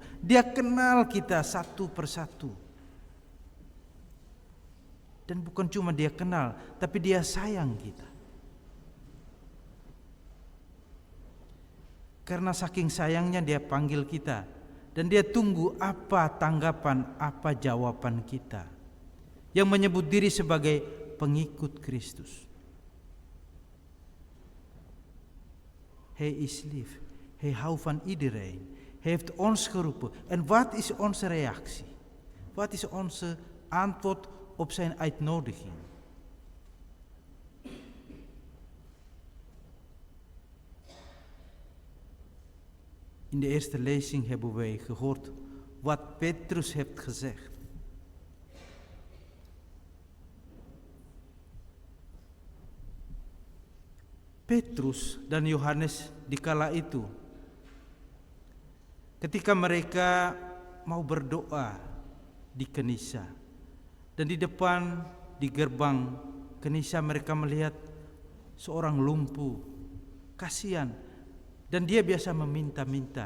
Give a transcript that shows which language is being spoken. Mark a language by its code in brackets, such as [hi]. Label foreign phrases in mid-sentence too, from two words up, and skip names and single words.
[id] Dia kenal kita satu persatu. Dan bukan cuma dia kenal, tapi dia sayang kita. Karena saking sayangnya dia panggil kita. Dan dia tunggu apa tanggapan, apa jawaban kita. Yang menyebut diri sebagai pengikut Kristus. [nl] Hij is lief. Hij houdt van iedereen. Hij heeft ons geroepen. En wat is onze reactie? Wat is onze antwoord op zijn uitnodiging? In de eerste lezing hebben wij gehoord wat Petrus heeft gezegd. [id] Petrus dan Yohanes di kala itu, ketika mereka mau berdoa di Kenisa, dan di depan di gerbang Kenisa mereka melihat seorang lumpuh, kasihan, dan dia biasa meminta-minta.